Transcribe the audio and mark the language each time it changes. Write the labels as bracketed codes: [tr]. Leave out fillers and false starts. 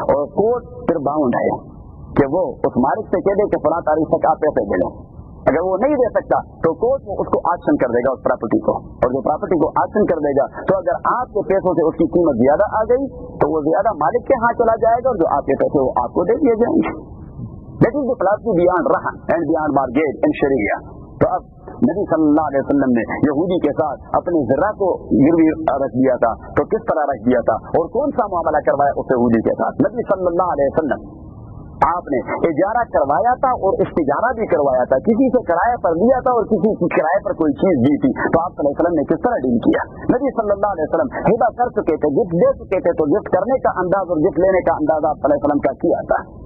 [ur] اور کورٹ پھر باؤنڈ ہے کہ وہ اس مالک سے کہہ دے کہ فلاں تاریخ تک آپ پیسے دے لیں. اگر وہ نہیں دے سکتا تو کوर्ट وہ اس کو آکشن کر دے گا اس پراپرٹی کو, اور جو پراپرٹی کو آکشن کر دے گا تو اگر آپ کے پیسوں سے اس کی قیمت زیادہ آ گئی تو وہ زیادہ مالک کے ہاں چلا جائے گا, اور جو آپ کے پیسے وہ آپ کو دے دیے جائیں گے. [en] That is the philosophy beyond rahn and beyond mortgage in Sharia. [ur] تو اب نبی صلی اللہ علیہ وسلم نے یہودی کے ساتھ اپنے ذرہ کو گروی رکھ دیا تھا, تو کس طرح رکھ دیا تھا اور کون سا معاملہ کروایا اس یہودی کے ساتھ؟ نبی صلی اللہ علیہ وسلم آپ نے اجارہ کروایا تھا اور استجارہ بھی کروایا تھا, کسی سے کرایہ پر لیا تھا اور کسی کی کرایہ پر کوئی چیز دی تھی, تو آپ صلی اللہ علیہ وسلم نے کس طرح ڈیل کیا؟ نبی صلی اللہ علیہ وسلم ہبہ کر چکے تھے, گفٹ دے چکے تھے, تو گفٹ کرنے کا انداز اور گفٹ لینے کا انداز آپ صلی اللہ علیہ وسلم کا کیا تھا.